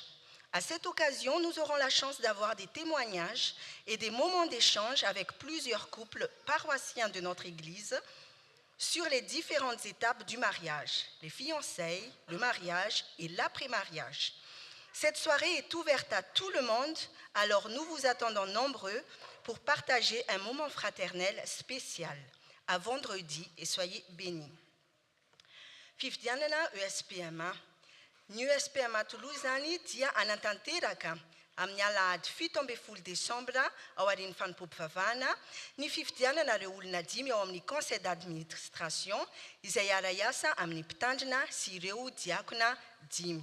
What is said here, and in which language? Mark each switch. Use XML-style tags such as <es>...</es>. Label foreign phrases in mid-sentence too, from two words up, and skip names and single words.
<fr>À cette occasion, nous aurons la chance d'avoir des témoignages et des moments d'échange avec plusieurs couples paroissiens de notre Église sur les différentes étapes du mariage, les fiançailles, le mariage et l'après-mariage. Cette soirée est ouverte à tout le monde, alors nous vous attendons nombreux pour partager un moment fraternel spécial. À vendredi et soyez bénis.</fr> <mg>Fifdianana ESPMA. Ny ESPMA Toulouse-any dia anatanteraka amin'ny alahady 17 Desambra ao aorian'ny fanompoam-pivavahana ny fifidianana olona 5 ao amin'ny</mg> <fr>conseil d'administration</fr> <mg>izay ara-iasa amin'ny mpitandrina sy ireo diakona 5.</mg>